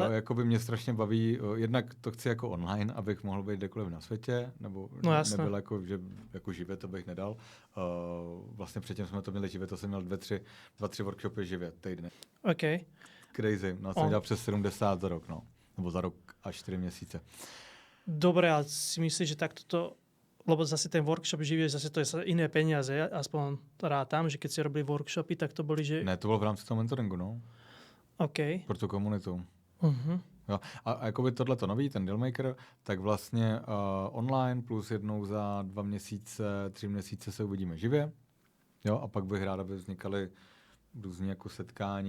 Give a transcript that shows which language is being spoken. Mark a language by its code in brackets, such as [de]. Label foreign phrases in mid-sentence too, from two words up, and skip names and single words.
[cs] jo, jako by mě strašně baví, jednak to chci jako online, abych mohl být kdekoliv na světě, nebo nebyl jako živě, to bych nedal. Vlastně předtím jsme to měli živě, to jsem měl 2-3 workshopy živě týdny. OK. Crazy, no jsem dělal přes 70 za rok, no, nebo za rok a 4 měsíce. [sk] Dobre, ale si myslíš, že takto to, lebo zase ten workshop živie, zase to je iné peniaze, aspoň rátam, že keď si robili workshopy, tak to boli, že... [cs] Ne, to bylo v rámci toho mentoringu, no. OK. Pro tu komunitu. Uh-huh. Jo. A jakoby tohleto nový, ten Dealmaker, tak vlastně online plus jednou za 2 měsíce, 3 měsíce se uvidíme živě. Jo, a pak bych rád, aby vznikaly různý jako setkání.